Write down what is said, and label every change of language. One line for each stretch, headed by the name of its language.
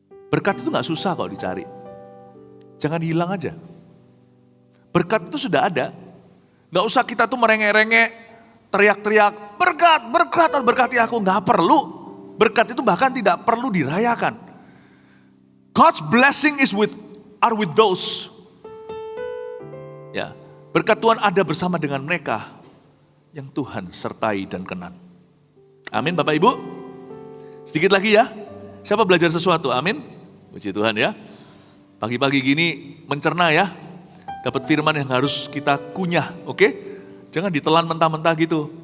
Indonesian: Berkat itu gak susah kalau dicari. Jangan hilang aja. Berkat itu sudah ada. Gak usah kita tuh merengek-rengek, teriak-teriak, berkati aku. Gak perlu. Berkat itu bahkan tidak perlu dirayakan.
English: God's blessing are with those.
Indonesian: Ya, berkat Tuhan ada bersama dengan mereka yang Tuhan sertai dan kenan. Amin Bapak Ibu. Sedikit lagi ya. Siapa belajar sesuatu? Amin. Puji Tuhan ya. Pagi-pagi gini mencerna ya. Dapat firman yang harus kita kunyah, oke? Jangan ditelan mentah-mentah gitu.